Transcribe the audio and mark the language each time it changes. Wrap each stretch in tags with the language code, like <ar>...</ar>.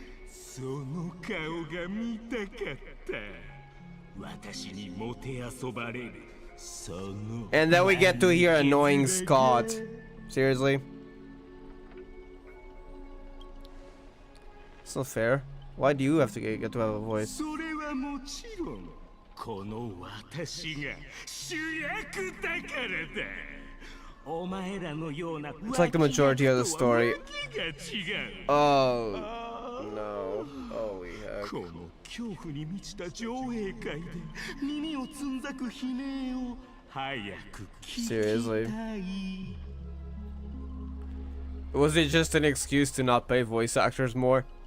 <ja>その顔が見たかった。私にもて遊ばれる。その</ja> <en>And then we get to hear annoying Scott. Seriously? It's not fair. Why do you have to get to have a voice?</en> <ja>それはもちろんこの私が主役だからだ。お前らのような</ja> <en>It's like the majority of the story. Oh no. Holy heck.</en> <ja>この恐怖に満ちた上映会で耳をつんざく悲鳴を早く聞きたい。</ja> <en>Seriously? Was it just an excuse to not pay voice actors more?</en>